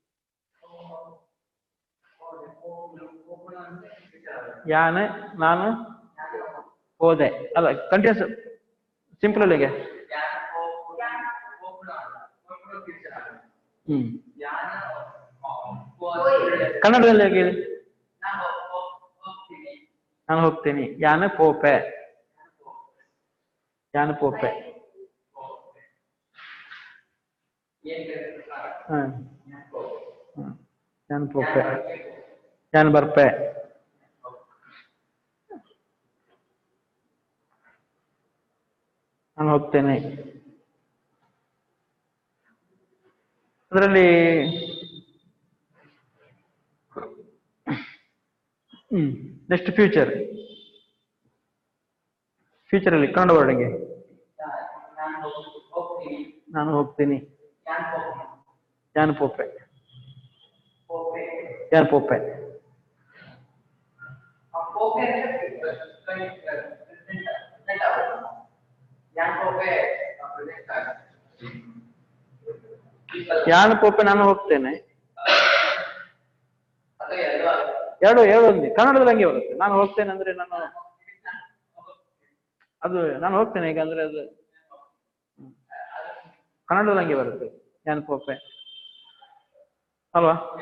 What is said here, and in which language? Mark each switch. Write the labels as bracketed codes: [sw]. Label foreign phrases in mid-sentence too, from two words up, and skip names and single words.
[kn] ಯಾನೆ, ನಾನು ಹೋದೆ, ಅಲ್ಲ [en] continuous simple [kn] ಅಲ್ಲಿಗೆ. ಕನ್ನಡದಲ್ಲಿ ಹೇಗೆ? ನಾನು ಹೋಗ್ತೀನಿ. [tcy] ಯಾನೆ ಪೋಪೆ, ಯಾನೆ ಪೋಪೆ. ಯಾನ್ ಪೋಪೆ, ಯಾನ್ ಬರ್ಪೆ. [kn] ನಾನು ಹೋಗ್ತೇನೆ. ಅದರಲ್ಲಿ [en] next future. [kn] ಫ್ಯೂಚರ್ ಅಲ್ಲಿ ಕನ್ನಡ ವರ್ಡ್ಗೆ ನಾನು ಹೋಗ್ತೀನಿ. [tcy] ಯಾನ್ ಪೋಪೆ, ಯಾನ್ ಪೋಪೆ. ಯಾನ್ ಪೋಪೆ [kn] ನಾನು ಹೋಗ್ತೇನೆ. ಎರಡು ಒಂದೇ, ಕನ್ನಡದಲ್ಲಿ ಹಂಗೆ ಬರುತ್ತೆ. ನಾನು ಹೋಗ್ತೇನೆ ಅಂದ್ರೆ ನಾನು ಅದು ನಾನು ಹೋಗ್ತೇನೆ ಈಗ ಅಂದ್ರೆ ಅದು ಕನ್ನಡದಲ್ಲಿ ಹಂಗೆ ಬರುತ್ತೆ, [tcy] ಯಾನ್ ಪೋಪೆ [kn] ಅಲ್ವಾ?